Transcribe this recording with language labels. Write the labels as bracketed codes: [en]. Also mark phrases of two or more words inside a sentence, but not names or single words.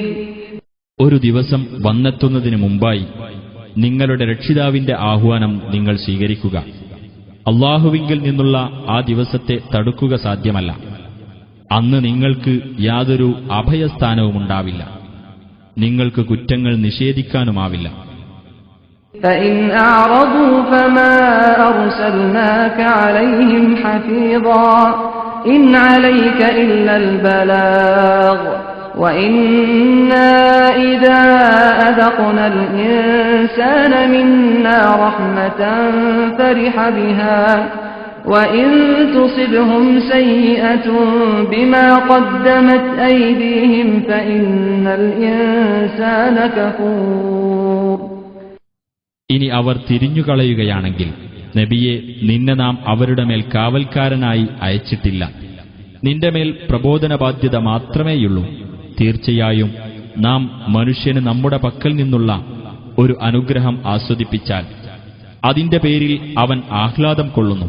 [ml] ഒരു ദിവസം വന്നെത്തുന്നതിന് മുമ്പായി നിങ്ങളുടെ രക്ഷിതാവിന്റെ ആഹ്വാനം നിങ്ങൾ സ്വീകരിക്കുക. അല്ലാഹുവിങ്കിൽ നിന്നുള്ള ആ ദിവസത്തെ തടുക്കുക സാധ്യമല്ല. അന്ന് നിങ്ങൾക്ക് യാതൊരു അഭയസ്ഥാനവുമുണ്ടാവില്ല. നിങ്ങൾക്ക് കുറ്റങ്ങൾ നിഷേധിക്കാനുമാവില്ല. [ar] فإن أعرضوا فما أرسلناك عليهم حفيظا إن عليك إلا البلاغ وإنا إذا أذقنا الإنسان منا رحمة فرح بها وإن تصبهم سيئة بما قدمت أيديهم فإن الإنسان كفور. [ml] ഇനി അവർ തിരിഞ്ഞുകളയുകയാണെങ്കിൽ നബിയെ, നിന്നെ നാം അവരുടെ മേൽ കാവൽക്കാരനായി അയച്ചിട്ടില്ല. നിന്റെ മേൽ പ്രബോധന ബാധ്യത മാത്രമേയുള്ളൂ. തീർച്ചയായും നാം മനുഷ്യന് നമ്മുടെ പക്കൽ നിന്നുള്ള ഒരു അനുഗ്രഹം ആസ്വദിപ്പിച്ചാൽ അതിന്റെ പേരിൽ അവൻ ആഹ്ലാദം കൊള്ളുന്നു.